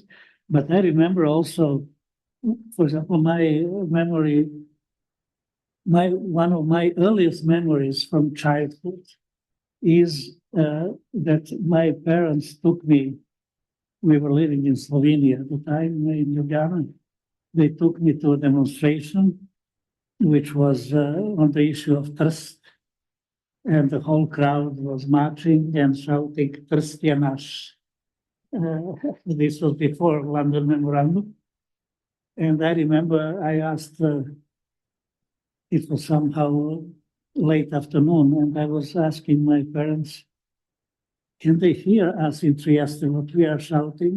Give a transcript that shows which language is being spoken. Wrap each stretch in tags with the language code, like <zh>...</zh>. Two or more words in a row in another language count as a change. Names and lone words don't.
<en>But I remember also, for example, one of my earliest memories from childhood is that my parents took me. We were living in Slovenia at the time, in Ljubljana. They took me to a demonstration, which was on the issue of Trst, and the whole crowd was marching and shouting</en> <sl>"Trst je naš."</sl> <en>This was before London Memorandum, and I remember I asked. It was somehow late afternoon, and I was asking my parents, can they hear us in Trieste, what we are shouting?</en>